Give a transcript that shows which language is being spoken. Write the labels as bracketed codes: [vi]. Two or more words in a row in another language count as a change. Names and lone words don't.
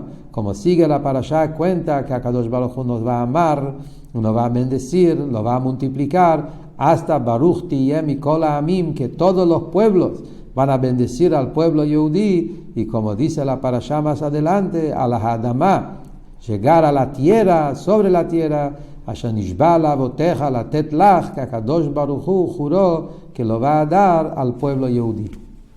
[es] Como sigue la parasha, cuenta que [he] הקדוש ברוך הוא [es] nos va a amar, nos va a bendecir, lo va a multiplicar hasta [he] ברוך תהיה מכל העמים, [es] que todos los pueblos van a bendecir al pueblo Yehudí, y como dice la parasha más adelante, a la Hadamá, llegar a la tierra, sobre la tierra, [he] אשר נשבע לאבותיך לתת לך, [es] que [he] הקדוש ברוך הוא [es] juró que lo va a dar al pueblo Yehudí.